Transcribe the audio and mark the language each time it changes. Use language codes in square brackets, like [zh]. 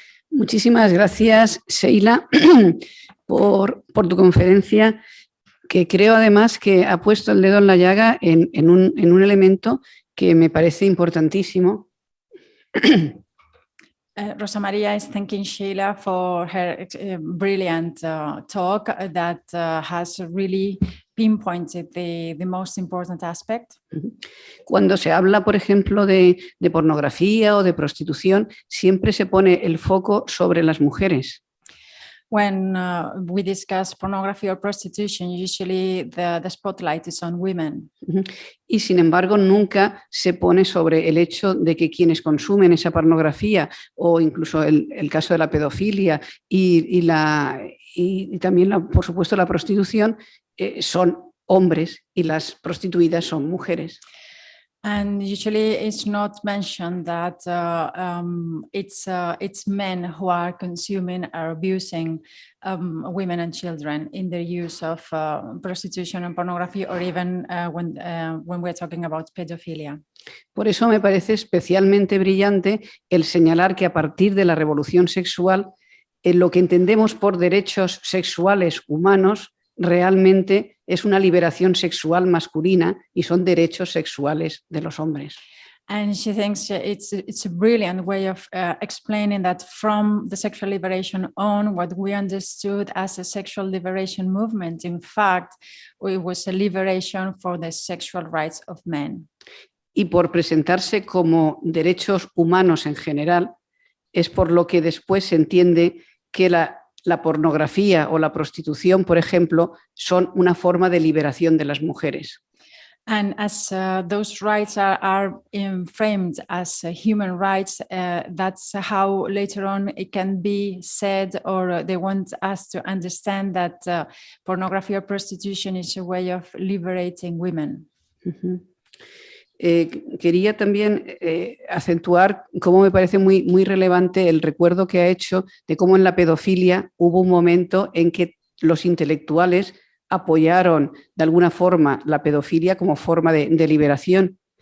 [es] Muchísimas gracias, Sheila, por tu conferencia, que creo además que ha puesto el dedo en la llaga en un elemento que me parece importantísimo. [en] Rosa Maria is thanking Sheila for her brilliant talk that has really pinpointed the most important aspect. [es] Cuando se habla, por ejemplo, de pornografía o de prostitución, siempre se pone el foco sobre las mujeres. [en] When we discuss pornography or prostitution, usually the spotlight is on women. [es] Y sin embargo, nunca se pone sobre el hecho de que quienes consumen esa pornografía o incluso el caso de la pedofilia y también, por supuesto, la prostitución son hombres y las prostituidas son mujeres. [en] And usually it's not mentioned that it's men who are consuming or abusing women and children in their use of prostitution and pornography, or even when we're talking about pedophilia. [es] Por eso me parece especialmente brillante el señalar que a partir de la revolución sexual, lo que entendemos por derechos sexuales humanos realmente es una liberación sexual masculina y son derechos sexuales de los hombres. [en] And she thinks it's a brilliant way of explaining that from the sexual liberation on, what we understood as a sexual liberation movement, in fact, it was a liberation for the sexual rights of men. [es] Y por presentarse como derechos humanos en general, es por lo que después se entiende que la pornografía o la prostitución, por ejemplo, son una forma de liberación de las mujeres. [en] And as those rights are framed as human rights, that's how later on it can be said, or they want us to understand that pornography or prostitution is a way of liberating women. [es] Quería también acentuar cómo me parece muy relevante el recuerdo que ha hecho de cómo en la pedofilia hubo un momento en que los intelectuales apoyaron de alguna forma la pedofilia como forma de liberación.